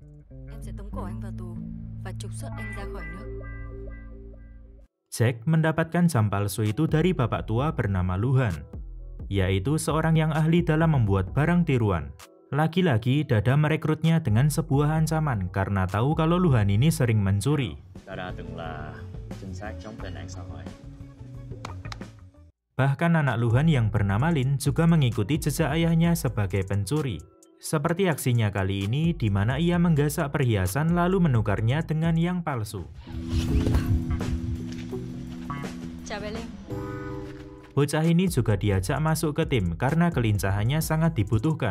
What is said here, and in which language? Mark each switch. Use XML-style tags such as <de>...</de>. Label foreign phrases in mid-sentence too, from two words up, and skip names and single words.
<id>Jack mendapatkan jam palsu itu dari bapak tua bernama Luhan, yaitu seorang yang ahli dalam membuat barang tiruan. Lagi-lagi Dada merekrutnya dengan sebuah ancaman karena tahu kalau Luhan ini sering mencuri.</id> <vi>Dada từng là trinh sát chống tệ nạn xã hội.</vi> <id>Bahkan anak Luhan yang bernama Lin juga mengikuti jejak ayahnya sebagai pencuri. Seperti aksinya kali ini di mana ia menggasak perhiasan lalu menukarnya dengan yang palsu. Bocah ini juga diajak masuk ke tim karena kelincahannya sangat dibutuhkan.</id>